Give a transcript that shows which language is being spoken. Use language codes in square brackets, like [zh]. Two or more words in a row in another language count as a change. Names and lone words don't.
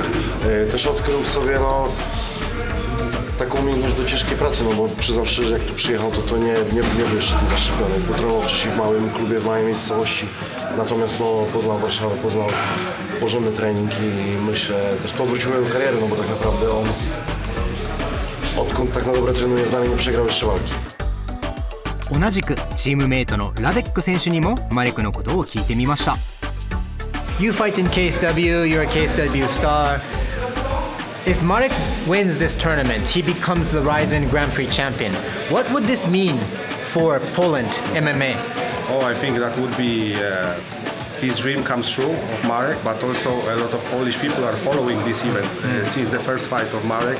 [pl] Też odkrył w sobie taką umiejętność do ciężkiej pracy, bo przyznam szczerze, jak tu przyjechał, to nie był jeszcze tym zaszczepiony, bo trenował wcześniej w małym klubie, w małej miejscowości, natomiast poznał Warszawę, poznał porządny trening i myślę, też to odwróciło jego karierę, bo tak naprawdę on odkąd tak na dobre trenuje z nami, nie przegrał jeszcze walki. [ja] 同じくチームメイトのラデック選手にもマレクのことを聞いてみました。 [en] You fight in KSW, you're a KSW star. If Marek wins this tournament, he becomes the Rizin Grand Prix champion. What would this mean for Poland MMA? Oh, I think that would be his dream comes true of Marek, but also a lot of Polish people are following this event since the first fight of Marek.